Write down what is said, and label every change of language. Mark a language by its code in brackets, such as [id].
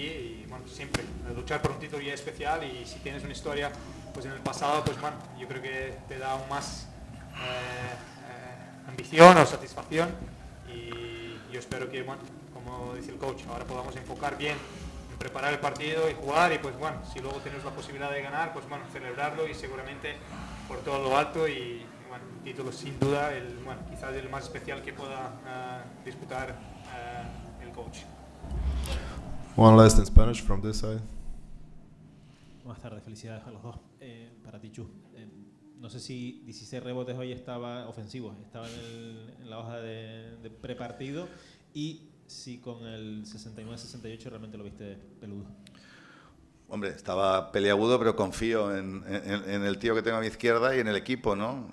[es] Y bueno, siempre luchar por un título ya es especial, y si tienes una historia pues en el pasado, pues bueno, yo creo que te da aún más ambición o satisfacción, y yo espero que, bueno, como dice el coach, ahora podamos enfocar bien en preparar el partido y jugar, y pues bueno, si luego tenemos la posibilidad de ganar, pues bueno, celebrarlo y seguramente por todo lo alto, y bueno, el título sin duda, quizás el más especial que pueda disputar el coach. [en] One last in Spanish from this side. [es] Buenas tardes, felicidades a los dos. Para ti, Chu. No sé si 16 rebotes hoy estaba ofensivos, estaba en la hoja de prepartido, y si con el 69-68 realmente lo viste peludo. Hombre, estaba peleagudo, pero confío en el tío que tengo a mi izquierda y en el equipo, ¿no?